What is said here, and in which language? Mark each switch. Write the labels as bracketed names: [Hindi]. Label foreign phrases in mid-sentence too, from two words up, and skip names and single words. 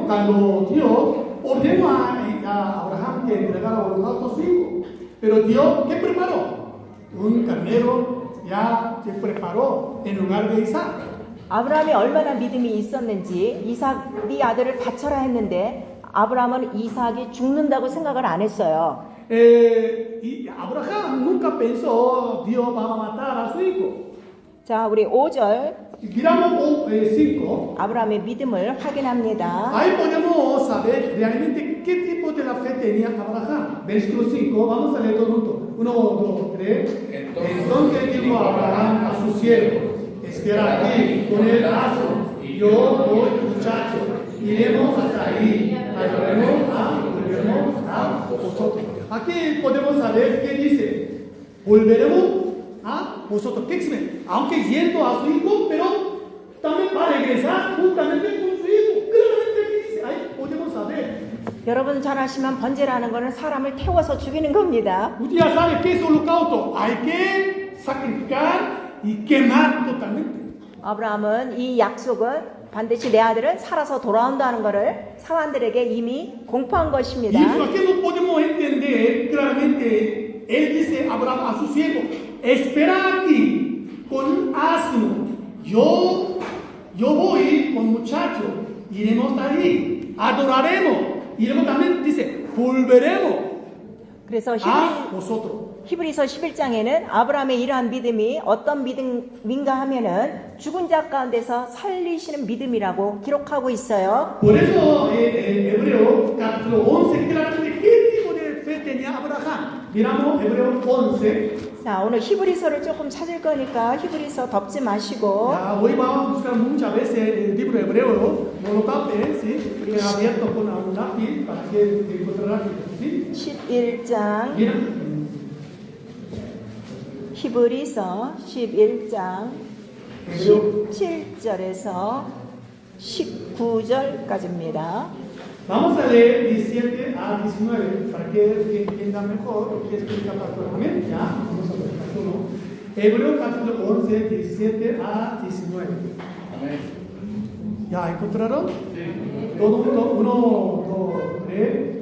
[Spanish] Cuando Dios ordenó a Abraham que entregara holocausto a su hijo. Pero Dios, ¿qué preparó? Un carnero ya se preparó en lugar de Isaac. [Korean] 아브라함이 얼마나 믿음이 있었는지 이삭이 아들을 바쳐라 했는데 아브라함은 이삭이 죽는다고 생각을 안 했어요. [Spanish] Y Abraham nunca pensó Dios va a matar a su hijo. [Korean] 자, 우리 5절 [Spanish] Miramos 5. [Korean] 아브라함의 믿음을 확인합니다. [Spanish] Ahí podemos saber realmente qué tipo de la fe tenía Abraham. Versículo 5, vamos a leer todo juntos. 1, 2, 3. Entonces dijo Abraham a su siervo: espera aquí con el asno, y yo voy, muchacho, iremos hasta ahí, volveremos a vosotros. Aquí podemos saber qué dice: volveremos a vosotros. ¿Qué explica? Aunque yendo a su hijo, pero también va a regresar juntamente con su hijo. Claramente aquí dice, ahí podemos saber. [Korean] 여러분 잘 아시면 번제라는 것은 사람을 태워서 죽이는 겁니다. [Spanish] Usted ya sabe qué es holocausto. Hay que sacrificar y quemar totalmente. [Korean] 아브라함은 이 약속은 반드시 내 아들은 살아서 돌아온다는 것을 사람들에게 이미 공포한 [Spanish] Y [Korean] 것입니다. [Spanish] eso aquí no podemos entender claramente. Él dice a Abraham a su siervo: espera aquí con un asno. Yo voy con muchacho. Iremos ahí. Adoraremos. Iremos también, dice, volveremos [Korean] 그래서 [Spanish] a vosotros. [Korean] 히브리서 11장에는 아브라함의 이러한 믿음이 어떤 믿음인가 하면은 죽은 자 가운데서 살리시는 믿음이라고 기록하고 있어요. [Spanish] Por eso Hebreo capítulo 11 claramente qué tipo de fe tenía Abraham. Miramos Hebreo 11. [Korean] 자, 오늘 히브리서를 조금 찾을 거니까 히브리서 덮지 마시고 [Spanish] Ya, hoy vamos a buscar muchas veces el libro hebreo, no lo tape, ¿sí? Que abierto con un lápiz para que encuentre rápido, ¿sí? [Korean] 11장 [Spanish] Mira, [Korean] 히브리서 11장 [Spanish] Hebreo. [Korean] 17절에서 19절까지입니다. [Spanish] Vamos a leer 17 a 19 para que entiendan mejor lo que explica el pastor. Amén. Ya, vamos a ver. Hebreo capítulo 11, 17 a 19. Amén. ¿Ya encontraron? Sí. Todo mundo, 1, 2, 3.